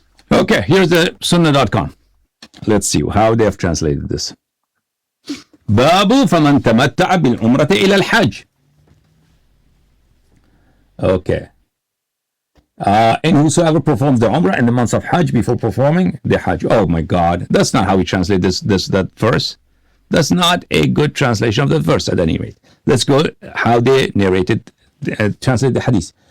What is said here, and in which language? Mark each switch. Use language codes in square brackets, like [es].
[en] Okay, here's the Sunnah.com. Let's see how they have translated this. [ar] باب فمن تمتع بالعمرة إلى الحج. [en] Okay. And whosoever performs the Umrah in the months of Hajj before performing the Hajj. Oh my God, that's not how we translate that verse. That's not a good translation of the verse at any rate. Let's go how they narrated, translate the Hadith.